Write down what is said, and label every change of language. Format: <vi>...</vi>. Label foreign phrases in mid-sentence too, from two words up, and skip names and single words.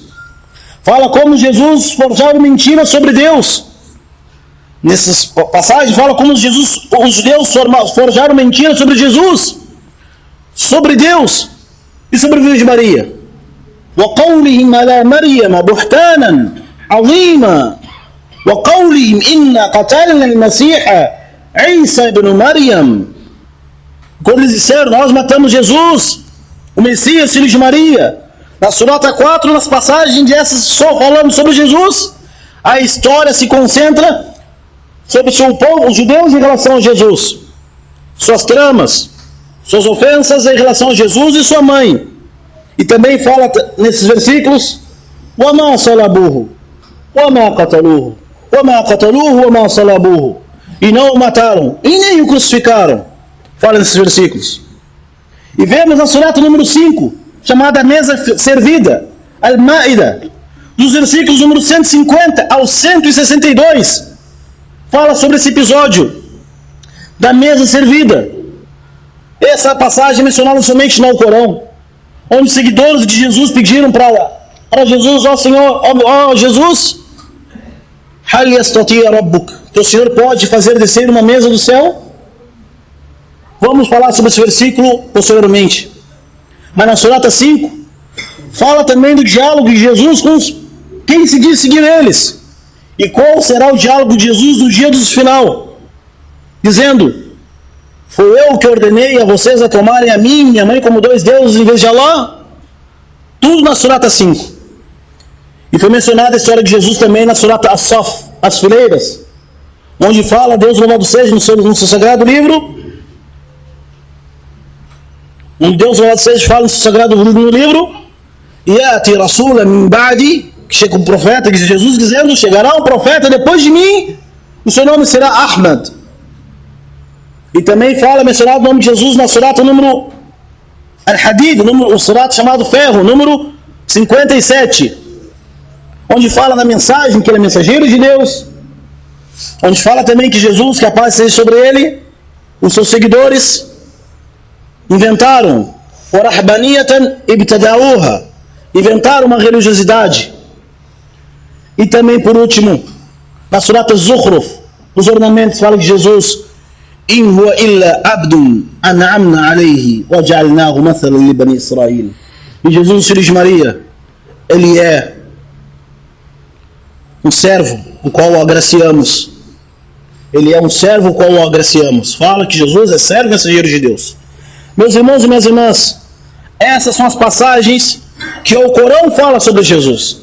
<pt>Fala como Jesus forjava mentira sobre Deus. Nessas passagens fala como os judeus forjaram mentira sobre Jesus, sobre Deus e sobre o filho de Maria.</pt> <ar>وَقَوْلِهِمْ عَلَى مَرْيَمَ بُهْتَانًا عَظِيمًا وَقَوْلِهِمْ إِنَّا قَتَلْنَا الْمَسِيحَ عِيسَى بْنُ مَرْيَمَ.</ar> <pt>Quando eles disseram, nós matamos Jesus, o Messias, filho de Maria, na surata 4, nas passagens dessas só falando sobre Jesus, a história se concentra sobre o seu povo, os judeus, em relação a Jesus, suas tramas, suas ofensas em relação a Jesus e sua mãe. E também fala nesses versículos:</pt> <ar>وَمَا صَلَبُوهُ وَمَا قَتَلُوهُ وَمَا قَتَلُوهُ وَمَا صَلَبُوهُ.</ar> <pt>E não o mataram, e nem o crucificaram. Fala nesses versículos. E vemos na surata número 5, chamada Mesa Servida, Al-Ma'ida, dos versículos número 150 ao 162, fala sobre esse episódio da mesa servida. Essa passagem é mencionada somente no Corão, onde os seguidores de Jesus pediram para Jesus: ó Senhor, ó Jesus,</pt> <ar>هل يستطيع ربك,</ar> <pt>que o Senhor pode fazer descer uma mesa do céu? Vamos falar sobre esse versículo posteriormente. Mas na surata 5, fala também do diálogo de Jesus com quem se diz seguir eles. E qual será o diálogo de Jesus no dia do final? Dizendo: foi eu que ordenei a vocês a tomarem a mim e minha mãe como dois deuses em vez de Allah? Tudo na surata 5. E foi mencionada a história de Jesus também na surata As-Saf, as fileiras, onde fala, Deus louvado seja, no seu sagrado livro, onde Deus louvado seja fala no seu sagrado livro:</pt> <ar>يأتي رسولا من بعدي,</ar> <pt>que chega um profeta, que Jesus dizendo: chegará um profeta depois de mim, o seu nome será Ahmad. E também fala, mencionado o nome de Jesus na surata número Al-Hadid, o surata chamado Ferro, número 57, onde fala na mensagem que ele é mensageiro de Deus, onde fala também que Jesus, que a paz seja sobre ele, os seus seguidores inventaram inventaram uma religiosidade. E também, por último, na surata Zukhruf, os ornamentos, fala de Jesus:</pt> <ar>إن هو إلا عبد أنعمنا عليه وجعلناه مثلا لبني إسرائيل.</ar> <pt>E Jesus, filho de Maria, ele é um servo o qual o agraciamos. Ele é um servo o qual o agraciamos. Fala que Jesus é servo e mensageiro de Deus. Meus irmãos e minhas irmãs, essas são as passagens que o Corão fala sobre Jesus.</pt>